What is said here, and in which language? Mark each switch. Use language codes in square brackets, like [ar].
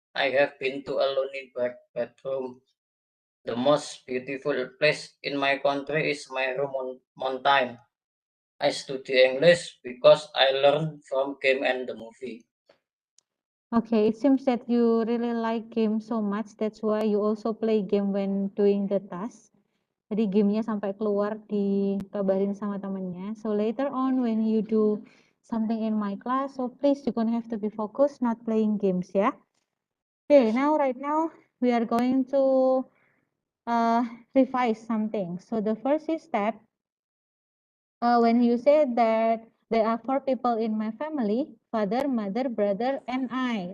[en] I have been to a lonely bedroom. The most beautiful place in my country is my room on mountain. I study English because I learn from game and the movie. Okay, it seems that you really like game so much. That's why you also play game when doing the task. [id] Jadi gamenya sampai keluar dikabarin sama temennya. [en] So later on when you do something in my class, so please you're gonna have to be focused, not playing games ya. Okay, right now we are going to revise something. So the first step, when you said that there are 4 people in my family, father, mother, brother, and I.